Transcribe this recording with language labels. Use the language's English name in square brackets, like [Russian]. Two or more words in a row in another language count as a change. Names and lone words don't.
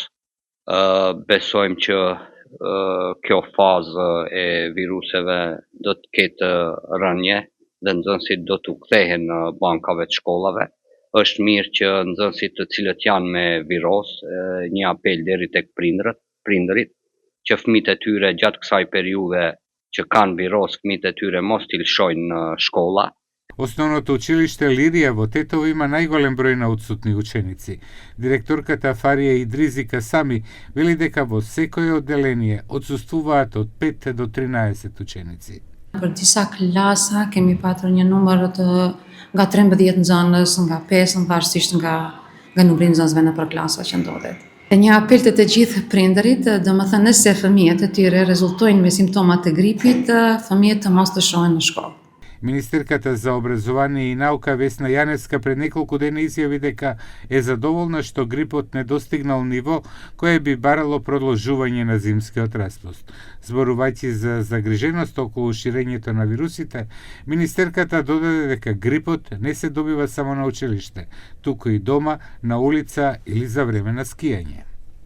[Albanian] Besojmë që kjo fazë e viruseve do të ketë rënje dhe nxënësit do të kthehen në bankave të shkollave. Është mirë që nxënësit të cilët janë me viroz, një apel deri tek prindërit, që fëmijët e tyre gjatë kësaj periudhe që kanë viroz, fëmijët e tyre mos t'i lëshojnë në shkolla. [Macedonian] Основното училиште Лирија во Тетово има најголем број на отсутни ученици. Директорката Фарија Идризи Касами вели дека во секое одделение отсуствуваат од 5 до 13 ученици. [Albanian] Për disa klasa kemi patur një numër nga 13 nxënës, nga 5 varsisht nga numri i nxënësve nëpër klasa që ndodhet. Një apel të gjithë prindërit, domethënë nëse fëmijët e tyre rezultojnë me simptoma të gripit, fëmijët të mos të shohen në shkollë. [Macedonian] Министерката за образование и наука Весна Јаневска пред неколку дена изјави дека е задоволна што грипот не достигнал ниво кое би барало продолжување на зимскиот распуст. Зборувајќи за загриженост околу ширењето на вирусите, министерката додаде дека грипот не се добива само на училиште, туку и дома, на улица или за време на скијање.